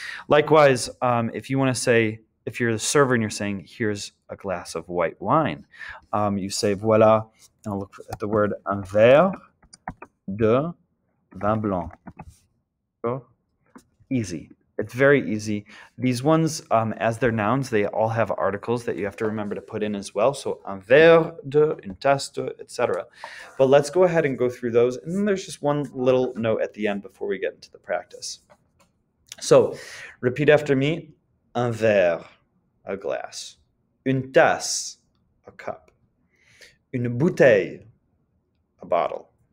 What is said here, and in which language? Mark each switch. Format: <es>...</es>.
<en>Likewise, if you want to say, if you're the server and you're saying, here's a glass of white wine, you say, voilà, I'll look at the word,</en> <fr>un verre de vin blanc. D'accord?</fr> <en>Easy. It's very easy. These ones, as they're nouns, they all have articles that you have to remember to put in as well. So</en> <fr>un verre de, une tasse de, etc.</fr> <en>But let's go ahead and go through those. And then there's just one little note at the end before we get into the practice. So repeat after me.</en> <fr>Un verre,</fr> <en>a glass.</en> <fr>Une tasse,</fr> <en>a cup.</en> <fr>Une bouteille,</fr> <en>a bottle.</en>